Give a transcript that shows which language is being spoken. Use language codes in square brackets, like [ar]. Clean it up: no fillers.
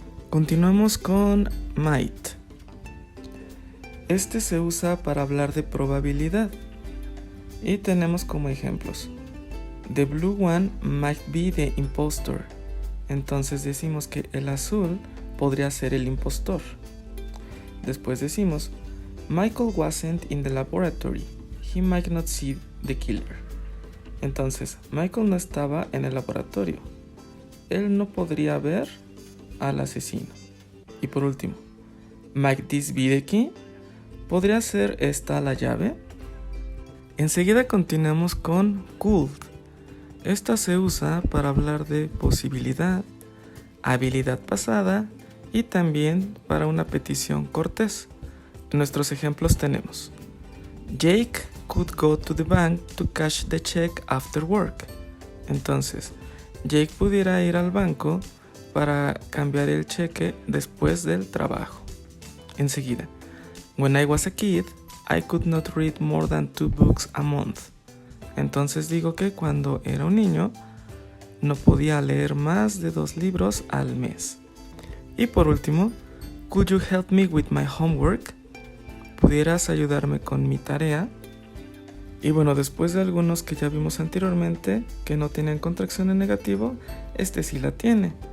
[es] Continuamos con might. Este se usa para hablar de probabilidad. Y tenemos como ejemplos. [en] The blue one might be the impostor. [es] Entonces decimos que el azul podría ser el impostor. Después decimos, [en] Michael wasn't in the laboratory. He might not see the killer. [es] Entonces, Michael no estaba en el laboratorio. Él no podría ver al asesino. Y por último, [en] Might this be the key? [es] ¿Podría ser esta la llave? Enseguida continuamos con could. Esta se usa para hablar de posibilidad, habilidad pasada y también para una petición cortés. En nuestros ejemplos tenemos: [en] Jake could go to the bank to cash the check after work. [es] Entonces, Jake pudiera ir al banco para cambiar el cheque después del trabajo. Enseguida, [en] when I was a kid, I could not read more than 2 books a month. [es] Entonces digo que cuando era un niño, no podía leer más de 2 libros al mes. Y por último, [en] could you help me with my homework? [es] ¿Pudieras ayudarme con mi tarea? Y bueno, después de algunos que ya vimos anteriormente, que no tienen contracción en negativo, este sí la tiene.